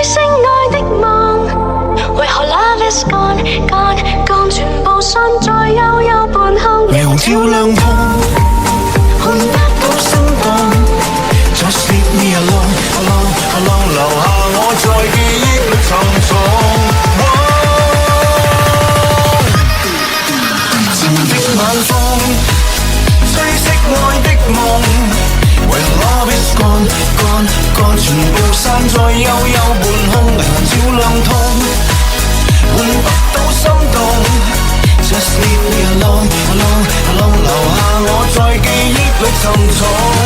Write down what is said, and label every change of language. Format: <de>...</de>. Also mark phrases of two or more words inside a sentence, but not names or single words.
<yue>熄愛的夢，為何</yue> <en>love is gone, gone, gone，</en> <yue>全部散在幽幽半空，霓虹照亮通，換不到心動。</yue> <en>Just leave me alone, alone, alone，</en> <yue>留下我在記憶裏沉重。前面的晚風，吹熄愛的夢，唯有</yue> <en>love is gone, gone, gone，</en> <yue>全部散在幽幽半空，霓虹照亮通，換不到心動。</yue> <en>Just leave me alone, alone, alone，</en> <yue>留下我在記憶裏沉重。</yue>